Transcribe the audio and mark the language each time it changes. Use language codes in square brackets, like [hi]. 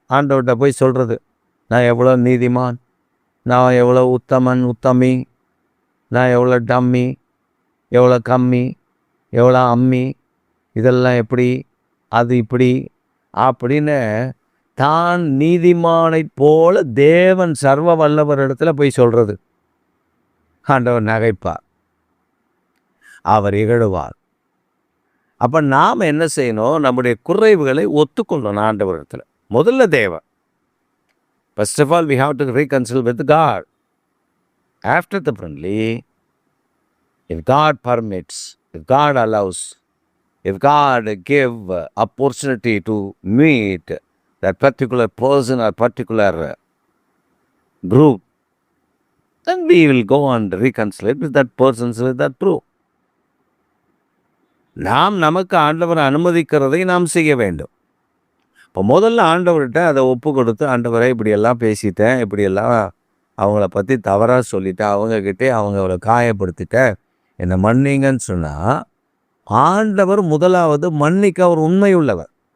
[ta] ஆண்டவர்கிட்ட போய் சொல்கிறது, நான் எவ்வளோ நீதிமான், நான் எவ்வளோ உத்தமி, நான் எவ்வளோ டம்மி, எவ்வளோ கம்மி, எவ்வளோ அம்மி, இதெல்லாம் எப்படி, அது இப்படி அப்படின்னு தான் நீதிமானை போல தேவன் சர்வ வல்லவர் இடத்துல போய் சொல்கிறது. ஆண்டவர் நகைப்பார், அவர் இகழுவார். அப்போ நாம் என்ன செய்யணும்? நம்முடைய குறைவுகளை ஒத்துக்கொள்ளணும் ஆண்டவர் இடத்துல. முதல்ல தேவன். [en] First of all, we have to reconcile with God. Afterly, if God permits, if God allows, if God give opportunity to meet that particular person or particular group, then we will go and reconcile with that person, with that group. [ta] நாம் நமக்கு ஆண்டவர் அனுமதிக்கிறதை நாம் செய்ய வேண்டும். இப்போ முதல்ல ஆண்டவர்கிட்ட அதை ஒப்பு கொடுத்து, ஆண்டவரை இப்படியெல்லாம் பேசிட்டேன், இப்படியெல்லாம் அவங்கள பற்றி தவறாக சொல்லிட்டேன், அவங்கக்கிட்டே அவங்கள காயப்படுத்திட்டேன், என்னை மன்னிங்கன்னு சொன்னால் ஆண்டவர் முதலாவது மன்னிக்க அவர் உண்மை உள்ளவர்.